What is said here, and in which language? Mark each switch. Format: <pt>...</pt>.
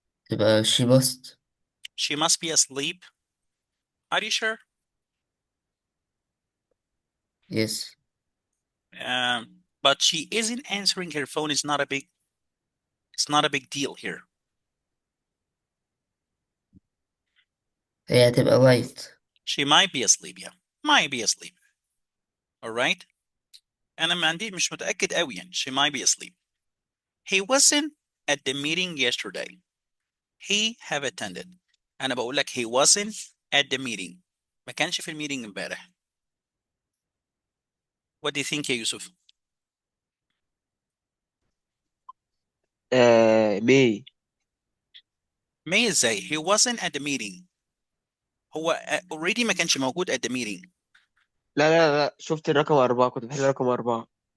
<ar>تبقى</ar> <en>she must. She must be asleep. Are you sure? Yes. But she isn't answering her phone is not a big, it's not a big deal here.</en> <ar>هي هتبقى might.</ar> <en>She might be asleep. Yeah, might be asleep. All right.</en> <ar>أنا ما عندي مش متأكد قوي يعني.</ar> <en>She might be asleep. He wasn't at the meeting yesterday. He have attended.</en> <ar>أنا بقول لك</ar> <en>he wasn't at the meeting.</en> <ar>ما كانش في الميتنج امبارح.</ar> <en>What do you think يا يوسف؟ may. May</en> <ar>ازاي؟</ar> <en>He wasn't at the meeting. هو already</en> <ar>ما كانش موجود</ar> <en>at the meeting.</en> <ar>لا لا لا، شفت الرقم 4، كنت بحل رقم 4.</ar>